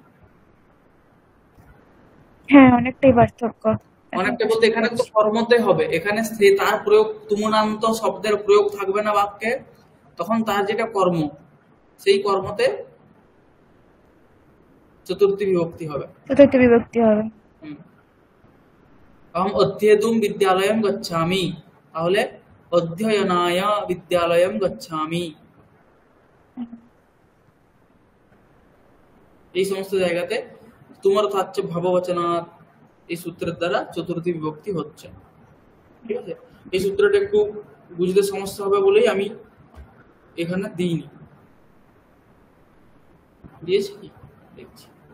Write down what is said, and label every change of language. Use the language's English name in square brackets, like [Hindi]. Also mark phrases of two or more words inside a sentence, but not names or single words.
[Bangla] হ্যাঁ অনেকটাই পার্থক্য। অনেকটা বলতে এখানে তো কর্মতে হবে, এখানে তার প্রয়োগ তুমনান্ত শব্দের প্রয়োগ থাকবে না বাক্যে, তখন তার যেটা কর্ম সেই কর্মতে চতুর্থী বিভক্তি হবে। চতুর্থী বিভক্তি হবে। [Sanskrit] अहम अध्येतुम विद्यालयम गच्छामि, তাহলে অধ্যয়নায় বিদ্যালয়ম গচ্ছামি। [Bangla] এই সমস্ত জায়গাতে তোমার থাকছে ভাববচনাৎ, এই সূত্রের দ্বারা চতুর্থী বিভক্তি হচ্ছে। ঠিক আছে, এই সূত্রটা একটু বুঝতে সমস্যা হবে বলেই আমি এখানে দিইনি, দিয়েছি কি দেখছি।